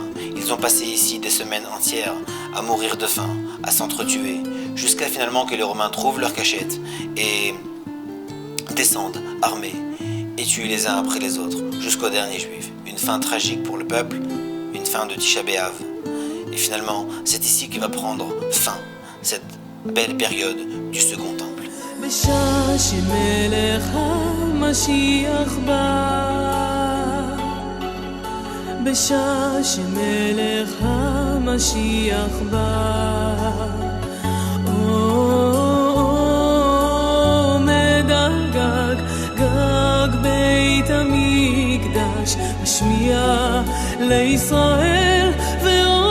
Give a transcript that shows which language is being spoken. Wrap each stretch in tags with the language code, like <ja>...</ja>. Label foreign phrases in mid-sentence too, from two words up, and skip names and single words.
<fr>Ils ont passé ici des semaines entières à mourir de faim, à s'entretuer, jusqu'à finalement que les Romains trouvent leur cachette et descendent armés et tuent les uns après les autres jusqu'au dernier Juif. Une fin tragique pour le peuple, une fin de Tisha B'Av. Et finalement, c'est ici que va prendre fin cette belle période du Second Temple.</fr> <he>בשעה שמלך המשיח בא, בשעה שמלך המשיח בא, עומד על גג בית המקדש, משמיע לישראל</he>